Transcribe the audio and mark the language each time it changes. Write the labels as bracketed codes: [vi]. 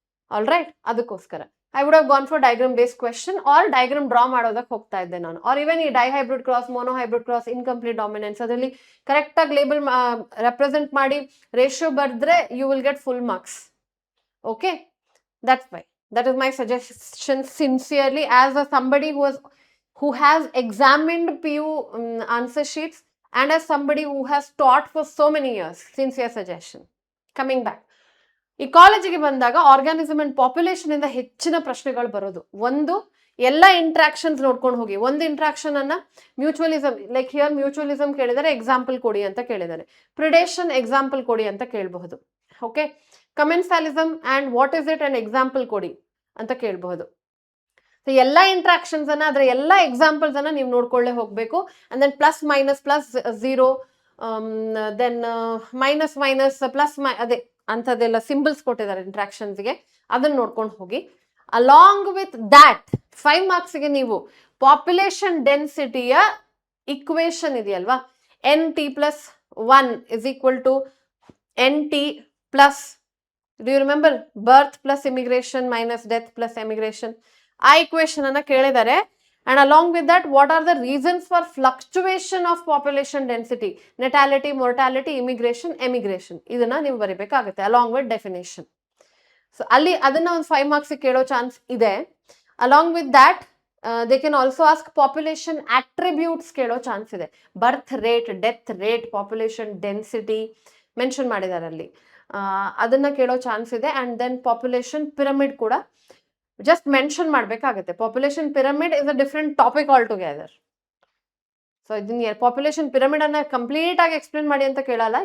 [en] all right, ಅದಕ್ಕೋಸ್ಕರ I would have gone for diagram base question or [kn] diagram draw ಮಾಡೋದಕ್ಕೆ ಹೋಗ್ತಾ ಇದ್ದೆ ನಾನು. ಆರ್ ಇವನ್ ಈ dihybrid cross, monohybrid cross, incomplete dominance, ಅದರಲ್ಲಿ ಕರೆಕ್ಟ್ ಆಗಿ ಲೇಬಲ್ ರೆಪ್ರೆಸೆಂಟ್ ಮಾಡಿ ರೇಷಿಯೋ ಬರೆದ್ರೆ [en] You will get full marks. Okay, that's why. That is my suggestion sincerely as somebody who has examined PU answer sheets and as somebody who has taught for so many years. Sincere suggestion. Coming back. [kn] ಇಕಾಲಜಿಗೆ ಬಂದಾಗ organism and population ಇಂದ ಹೆಚ್ಚಿನ ಪ್ರಶ್ನೆಗಳು ಬರೋದು. ಒಂದು, ಎಲ್ಲ interactions ನೋಡ್ಕೊಂಡು ಹೋಗಿ. ಒಂದು ಇಂಟ್ರಾಕ್ಷನ್ ಅನ್ನ ಮ್ಯೂಚುವಲಿಸಮ್, ಲೈಕ್ ಹಿಯರ್ ಮ್ಯೂಚುವಲಿಸಮ್ ಕೇಳಿದರೆ ಎಕ್ಸಾಂಪಲ್ ಕೊಡಿ ಅಂತ ಕೇಳಿದ್ದಾರೆ. ಪ್ರಿಡೇಷನ್ ಎಕ್ಸಾಂಪಲ್ ಕೊಡಿ ಅಂತ ಕೇಳಬಹುದು. Okay, commensalism [en] and what is it [kn] and example ಕೊಡಿ ಅಂತ ಕೇಳಬಹುದು. ಎಲ್ಲ ಇಂಟ್ರಾಕ್ಷನ್ಸ್ ಅನ್ನ, ಅದರ ಎಲ್ಲ ಎಕ್ಸಾಂಪಲ್ಸ್ ಅನ್ನ ನೀವು ನೋಡ್ಕೊಳ್ಳೇ ಹೋಗ್ಬೇಕು. And then plus minus, plus zero, then minus minus, plus ಅದೇ ಅಂಥದ್ದೆಲ್ಲ ಸಿಂಬಲ್ಸ್ ಕೊಟ್ಟಿದ್ದಾರೆ ಇಂಟ್ರಾಕ್ಷನ್ಸ್ಗೆ, ಅದನ್ನ ನೋಡ್ಕೊಂಡು ಹೋಗಿ. ಅಲಾಂಗ್ ವಿತ್ ದ್ಯಾಟ್ 5 ಮಾರ್ಕ್ಸ್ಗೆ ನೀವು ಪಾಪ್ಯುಲೇಷನ್ ಡೆನ್ಸಿಟಿಯ ಇಕ್ವೇಶನ್ ಇದೆಯಲ್ವಾ, NT+1 = NT plus, [en] do you remember, birth plus immigration minus death plus emigration, [kn] ಆ ಇಕ್ವೇಶನ್ ಅನ್ನ ಕೇಳಿದ್ದಾರೆ. [en] and along with that what are the reasons for fluctuation of population density, natality, mortality, immigration, emigration, [kn] ಇದನ್ನ ನೀವು ಬರೀಬೇಕಾಗುತ್ತೆ [en] along with definition. [kn] So ಅಲ್ಲಿ ಅದನ್ನ ಒಂದು 5 marks ಕೇಳೋ chance ಇದೆ. [en] along with that they can also ask population attributes [kn] ಕೇಳೋ chance ಇದೆ. Birth rate, death rate, population density mention ಮಾಡಿದ್ದಾರೆ ಅಲ್ಲಿ, ಅದನ್ನ ಕೇಳೋ ಚಾನ್ಸ್ ಇದೆ. ಅಂಡ್ ದೆನ್ ಪಾಪ್ಯುಲೇಷನ್ ಪಿರಮಿಡ್ ಕೂಡ [en] Just mention ಮಾಡ್ಬೇಕಾಗತ್ತೆ. Population pyramid is a different topic all together. [kn] So ಇದನ್ನ ಪಾಪ್ಯುಲೇಷನ್ ಪಿರಮಿಡ್ ಅನ್ನ ಕಂಪ್ಲೀಟ್ ಆಗಿ ಎಕ್ಸ್ಪ್ಲೇನ್ ಮಾಡಿ ಅಂತ ಕೇಳಲ್ಲ.